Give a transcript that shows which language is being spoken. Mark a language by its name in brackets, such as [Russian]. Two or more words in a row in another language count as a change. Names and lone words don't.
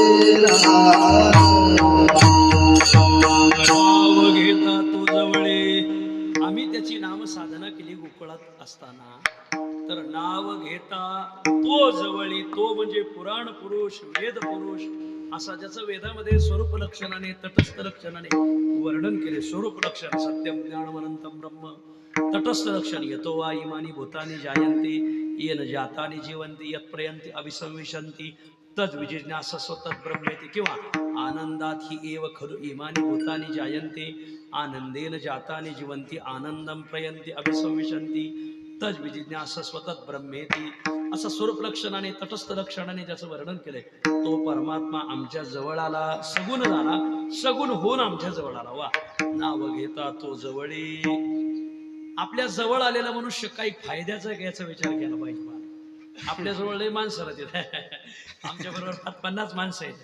[Marathi] नाव घेता तो जवळे. आम्ही त्याची नाम साधना केली गोकुळात असताना. तर नाव घेता तो जवळी, तो म्हणजे पुराण पुरुष, वेद पुरुष असा ज्याचं वेदामध्ये स्वरूप लक्षणाने तटस्थ लक्षणाने वर्णन केले. [Sanskrit] स्वरूप लक्षण सत्यम ज्ञानम अनंतम ब्रह्म. तटस्थ लक्षण यतो वा इमानी भूतानी जायन्ते येन जातानि जीवन्ति यत्प्रयन्ति अभिसंविशन्ति तद् विजिज्ञासस्व तद् ब्रह्मेति. किंवा आनंदात ही एव खलु इमानी भूतानी जायन्ते आनंदेन जातानि जीवन्ति आनंदम प्रयन्ति अभिसंविशन्ति तद् विजिज्ञासस्व तद् ब्रह्मेति. [Marathi] असं स्वरूप लक्षणाने तटस्थ लक्षणाने ज्याचं वर्णन केलंय तो परमात्मा आमच्या जवळ आला, सगुण झाला, सगुण होऊन आमच्या जवळ आला. वा. नाव घेता तो जवळी. आपल्या जवळ आलेला मनुष्य काही फायद्याचा आहे का याचा विचार केला पाहिजे. आपल्या जवळ लय माणसं राहतील. आमच्या बरोबर 50 माणसं आहेत.